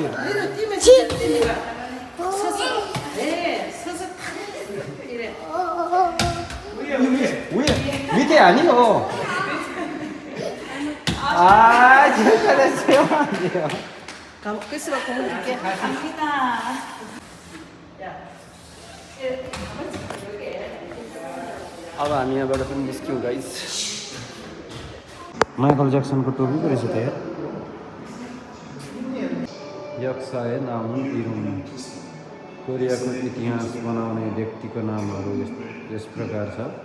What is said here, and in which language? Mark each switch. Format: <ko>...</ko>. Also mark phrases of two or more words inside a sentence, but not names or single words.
<ko>이거 뛰면 진짜 뛰니까. 서서. 네, 서서 탁. 이래. 위에 밑에 아니요. 아, 진짜 됐어요. 아니에요. 끝으로 공을 줄게. 갑니다.</ko> <ne>अब हामी यहाँबाट पनि निस्क्यौँ गाइस माइकल ज्याक्सनको टोपीको रहेछ त यार</ne> <ko>역사에 남은 이름</ko> <ne>कोरियाको इतिहास बनाउने व्यक्तिको नामहरू यस प्रकार छ</ne>